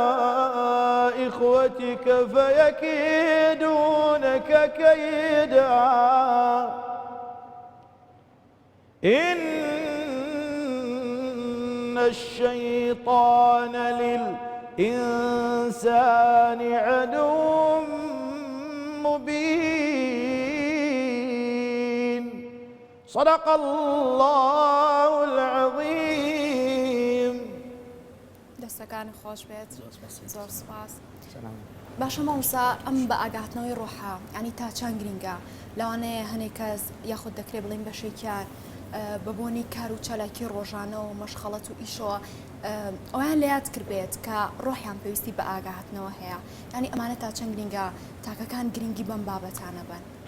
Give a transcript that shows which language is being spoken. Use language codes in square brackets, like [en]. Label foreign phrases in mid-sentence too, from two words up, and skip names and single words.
[ar] إخوتك فيكيدونك كيدا إن الشيطان للإنسان عدو مبين صدق الله العظيم. [ckb] دەستەکانی خۆش بێت زۆر سپاس. باشە مامۆستا ئەم بە ئاگاتنەوەی ڕۆحە ینی تا چەند گرنگە لەوانەیە هەنێک کەس یاخود دەکرێت بڵین بەشێکیان بەبوونی کار و چالاکی ڕۆژانە و مەشخەڵەت و ئیشەوە ئەویان لە یاد کردبێت کە ڕۆحیان پێویستی بە ئاگاتنەوە هەیە ینی ئەمانە تا چەند گرنگە تاکەکان گرنگی بەم بابەتانە بن.